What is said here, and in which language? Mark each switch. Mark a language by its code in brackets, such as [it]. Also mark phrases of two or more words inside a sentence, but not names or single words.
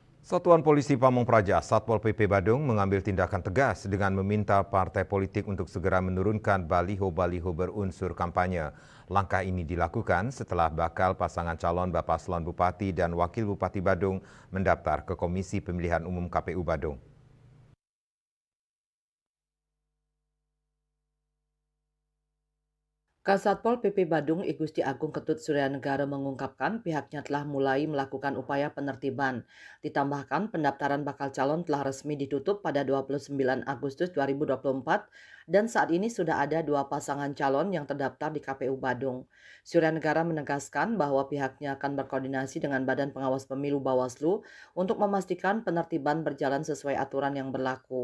[id] Satuan Polisi Pamong Praja, Satpol PP Badung mengambil tindakan tegas dengan meminta partai politik untuk segera menurunkan baliho-baliho berunsur kampanye. Langkah ini dilakukan setelah bakal pasangan calon Bapaslon Bupati dan Wakil Bupati Badung mendaftar ke Komisi Pemilihan Umum KPU Badung. Kasatpol PP Badung I Gusti Agung Ketut Suryanegara mengungkapkan pihaknya telah mulai melakukan upaya penertiban. Ditambahkan pendaftaran bakal calon telah resmi ditutup pada 29 Agustus 2024 dan saat ini sudah ada 2 pasangan calon yang terdaftar di KPU Badung. Suryanegara menegaskan bahwa pihaknya akan berkoordinasi dengan Badan Pengawas Pemilu Bawaslu untuk memastikan penertiban berjalan sesuai aturan yang berlaku.